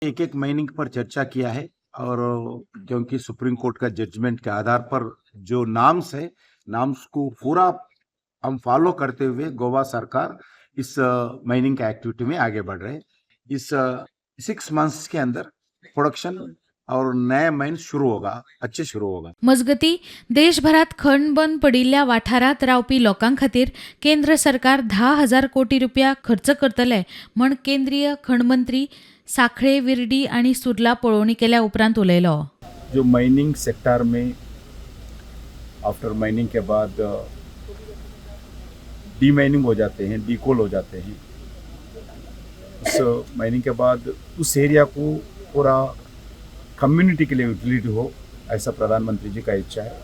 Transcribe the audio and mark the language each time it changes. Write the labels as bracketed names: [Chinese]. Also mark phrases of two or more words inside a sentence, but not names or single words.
[Hindi] एक एक माइनिंग पर चर्चा किया है और क्योंकि सुप्रीम कोर्ट का जजमेंट के आधार पर जो नाम्स है, नाम्स को पूरा हम फॉलो करते हुए गोवा सरकार इस माइनिंग का एक्टिविटी में आगे बढ़ रहे हैं। इस 6 मंथ्स के अंदर प्रोडक्शन और नया माइन शुरू होगा, अच्छे शुरू होगा। [Konkani] मजगती देशभरात खण बंद पडिल्ल्या वाठारात रावपी लोकां खातीर केंद्र सरकार 10,000 कोटी रुपया खर्च करतले म्हण केंद्रीय खण मंत्री साखळे विर्डी आणि सुर्ला पळोवणी केल्या उपरांत उलयलो। [Hindi] जो [English] mining sector [Hindi] में [English] after mining [Hindi] के बाद [English] de mining [Hindi] हो जाते हैं, [English] de coal [Hindi] हो जाते हैं, उस माइनिंग के बाद उस एरिया को पूरा कम्युनिटी के लिए यूटिलिटी हो, ऐसा प्रधानमंत्री जी का इच्छा है।